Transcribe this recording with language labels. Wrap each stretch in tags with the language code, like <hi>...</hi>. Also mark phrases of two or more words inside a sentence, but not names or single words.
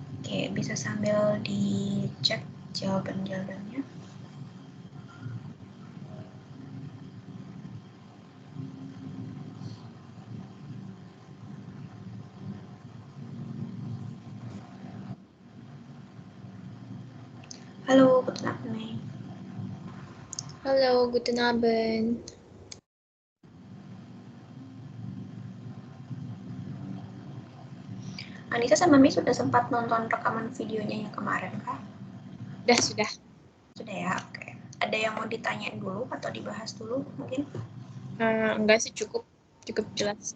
<id>Oke, bisa sambil dicek jawaban-jawabannya. Halo,</id> <de>guten Abend. Halo, guten Abend.</de> <id>Anissa sama Mi sudah sempat nonton rekaman videonya yang kemarin kah? Sudah. Sudah ya, oke. Ada yang mau ditanyain dulu atau dibahas dulu mungkin? Enggak sih, cukup jelas.</id>